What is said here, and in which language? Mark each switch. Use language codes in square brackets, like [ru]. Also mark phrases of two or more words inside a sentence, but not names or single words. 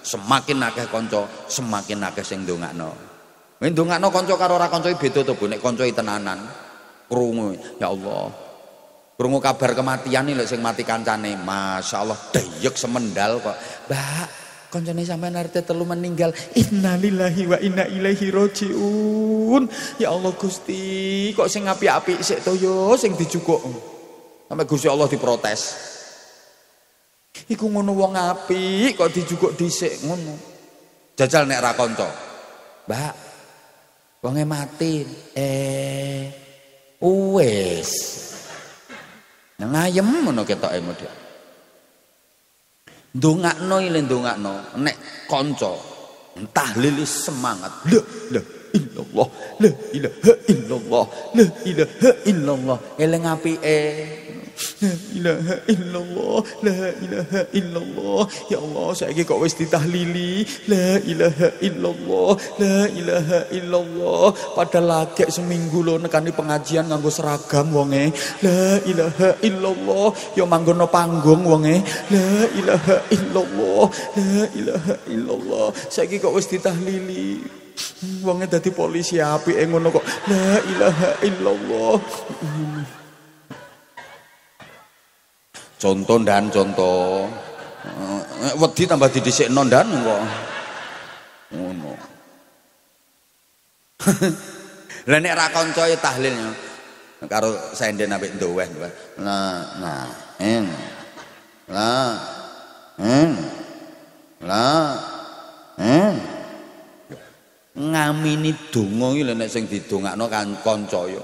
[jv] Semakin akeh kanca, semakin akeh sing ndongakno. Wen ndongakno kanca karo ora kanca beda to, Bu. Nek kanca tenanan, krungu, ya Allah. Krungu kabar kematian lho sing mati kancane. Masyaallah deyek semendal kok. Mbak, kancane sampean arep telu meninggal. [ar] Innalillahi wa inna ilaihi rajiun. [jv] Ya Allah Gusti, kok sing apik-apik sik to yo sing dijukuk. Sampai Gusti Allah diprotes. Iku ngono wong apik kok dijukuk dhisik ngono. Jajal nek ra kanca. Mbak, Wonge mati. Wis. Nang ayem ngono ketoke model. Ndongakno ile ndongakno nek kanca tahlil semangat. [ar] La illallah, la ilaha illallah, la ilaha illallah. [jv] Eling apike. [ar] La ilaha illallah, la ilaha illallah. [jv] Ya Allah, saiki kok wis ditahlili. [ar] La ilaha illallah, la ilaha illallah. [jv] Padahal lagi seminggu lho nekani pengajian nganggo seragam wonge. [ar] La ilaha illallah, [jv] ya manggono panggung wonge. [ar] La ilaha illallah, la ilaha illallah. [jv] Saiki kok wis ditahlili. Wonge dadi polisi apike ngono kok. [ar] La ilaha illallah. [id] Contoh dan contoh. [jv] Wedi tambah didhisikno ndan kok. Ngono. Lah nek ra kancae tahlilnya karo senden ambek ndoweh. Ngamini donga iki lho nek sing didongakno kan kanca ya.